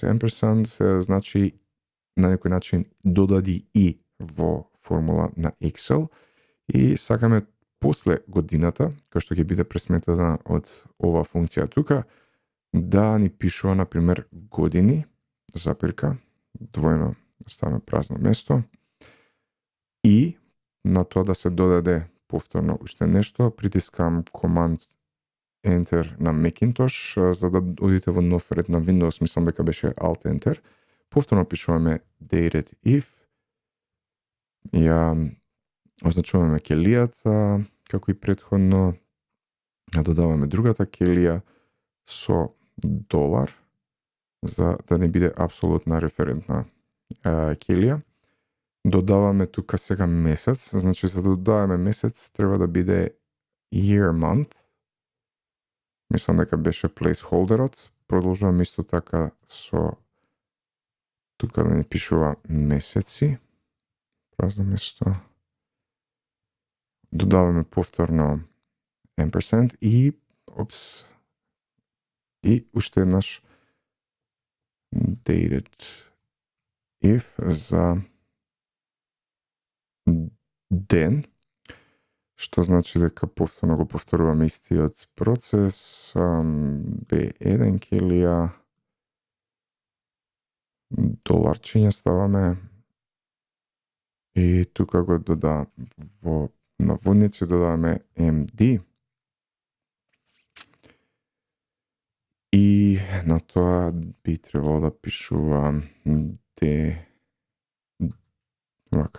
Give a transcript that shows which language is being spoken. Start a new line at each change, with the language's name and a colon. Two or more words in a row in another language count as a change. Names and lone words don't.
Macedonian: Ampersand значи на некој начин додади и во формула на Excel и сакаме после годината, која што ќе биде пресметана од ова функција тука, да ни пишува, например, години, запирка, двојно ставаме празно место и на тоа да се додаде повторно уште нешто, притискам
English: Command Enter
Macedonian: на Macintosh за да одите во нов ред на Windows, мислам дека беше
English: Alt Enter.
Macedonian: Повторно пишуваме
English: dated if,
Macedonian: ја означуваме ќелијата, како и претходно, додаваме другата ќелија со долар, за да не биде апсолутна референтна ќелија. Додаваме тука сега месец, значи за да додаваме месец треба да биде
English: year month.
Macedonian: Мислам дека беше placeholderот. Продолжувам исто така со тука да не пишува месеци. Празно место. Додаваме повторно ampersand и уште еднаш
English: dated if
Macedonian: за ден, што значи дека повторно го повторуваме истиот процес, B1 ќелија, доларчиња ставаме и тука го во наводници додаваме MD и на тоа би требало да пишува вака.